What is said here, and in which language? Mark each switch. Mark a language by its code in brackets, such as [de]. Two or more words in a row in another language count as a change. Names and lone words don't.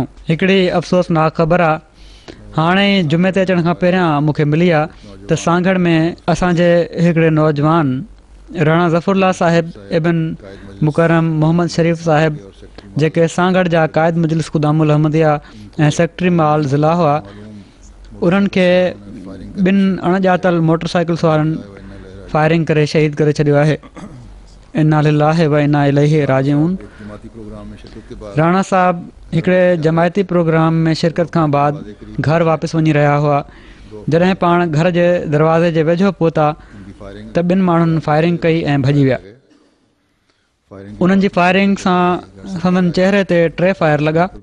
[sd] हिकिड़ी अफ़सोसनाक ख़बर आहे, हाणे जुमे ते अचण खां पहिरियां मूंखे मिली आहे त सांगड़ में असांजे हिकिड़े नौजवान राणा ज़फ़रुल्ला साहिब इब्न मुकरम मोहम्मद शरीफ़ साहिब जेके सांगड़ जा क़ाइद मजलिस ख़ुदामुल अहमदिया ऐं सेक्रेटरी माल ज़िला हुआ, उन्हनि खे ॿिनि अणॼातल मोटर साइकिल सवारनि फायरिंग करे शहीद करे छॾियो आहे। [ar] إنا لله وإنا إليه راجعون. [sd] राणा साहब हिकिड़े जमायती प्रोग्राम में शिरकत खां बाद घर वापसि वञी रहिया हुआ। जॾहिं पाण घर जे दरवाज़े जे वेझो पहुता त ॿिनि माण्हुनि फायरिंग कई ऐं भॼी विया। उन्हनि जी फायरिंग सां संदनि चहिरे ते 3 फायर लॻा।